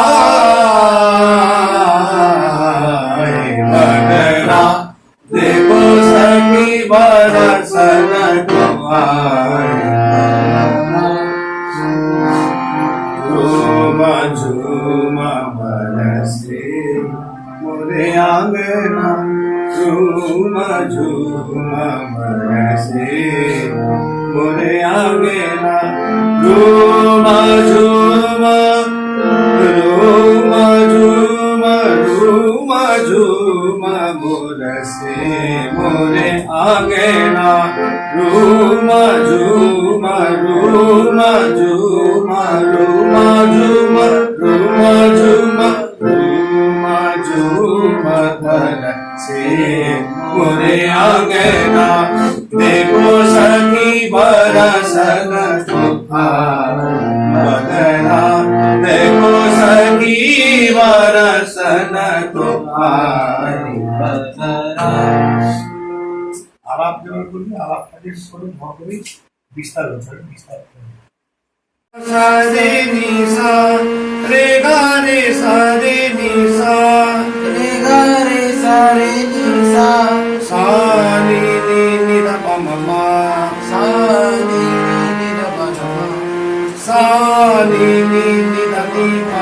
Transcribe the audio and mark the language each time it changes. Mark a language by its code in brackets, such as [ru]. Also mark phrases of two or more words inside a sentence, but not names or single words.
[hi] देखो सखी बरसन को आए झूम झूम बरसे मोरे आंगना झूम झूम बरसे मोरे आंगना झूम झूम झूम झूम झूम झूम बरसे मोरे आंगना झूम झूम झूम झूम झूम झूम झूम झूम झूम झूम बरसे मोरे आंगना देखो सखी बरसन को आए बदरा देखो सखी बरसन को आए बदरा [bn] আলাপ যেমন করবে আলাপ কাজে করে মহাকবি বিস্তার করবেন বিস্তার করবেন सा रे नि सा रे गा रे सा रे नि सा रे गा रे सा रे नि सा सा नि नि ध प म म सा नि ध प म सा नि ध नि पा